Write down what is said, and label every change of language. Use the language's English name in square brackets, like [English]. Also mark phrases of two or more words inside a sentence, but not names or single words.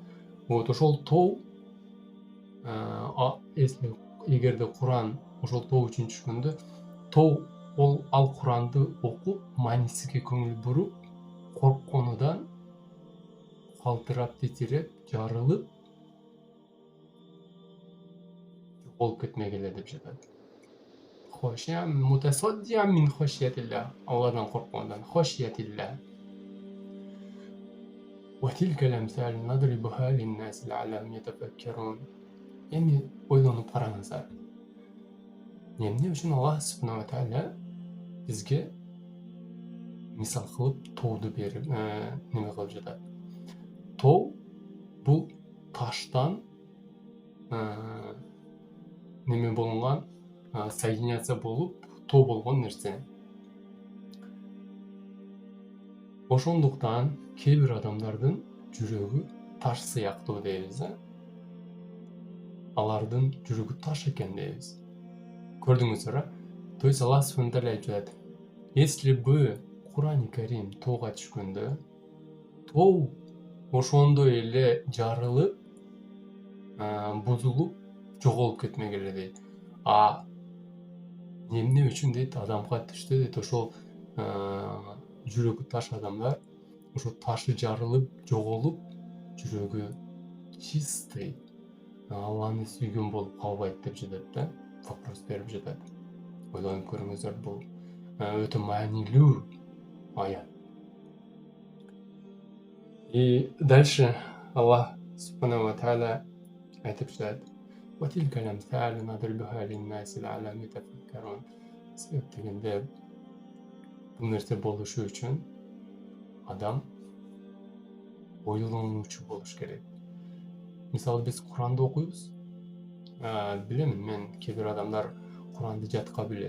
[Kyrgyz] Вот ошол тоо, если эгерде Куран ошол тоо үчүн түшкөндө, тоо ал Куранды окуп, маанисиге көңүл буруп, коркконудан калтырап, титиреп, жарылып, жоголуп кетмек эле деп жатат. Алладан коркконудан, хошиятилла. [Arabic] وتلك الأمثال نضربها للناس لعلهم يتفكرون. [Kyrgyz] Эми ойлонуп караңыздар. Эмне үчүн [Arabic] الله سبحانه وتعالى [Kyrgyz] бизге мисал кылып тооду берип, неме кылып жатат. Тоо бул таштан неме болгон, соединяция болуп, тоо болгон нерсе. Ошондуктан кээ бир адамдардын жүрөгү таш сыяктуу дейбиз. Алардын жүрөгү таш экен дейбиз. Көрдүңүздөр, [Russian] то есть [Arabic] الله سبحانه تعالى [Kyrgyz] айтып жатат. [Russian] Если бы [Kyrgyz] Кур'ани Карим тоого түшкөндө, тоо ошондой эле жарылып, бузулуп, жоголуп кетмек эле дейт. А эмне үчүн дейт, адамга түштү дейт, ошол жүрөгү таш адамдар, ошо ташы жарылып, жоголуп, жүрөгү чистый, Алланы сүйгөн болуп калбайт деп жатат да. Вопрос берип жатат. Ойлонуп көрүңүздөр, бул өтө маанилүү аят. [Russian] И дальше [Arabic] الله سبحانه وتعالى [Kyrgyz] айтып жатат. Себеп дегенде, бул нерсе болушу үчүн адам ойлонуучу болуш керек. Мисалы биз Куранды окуйбуз. Билем, мен кээ бир адамдар Куранды жатка билет.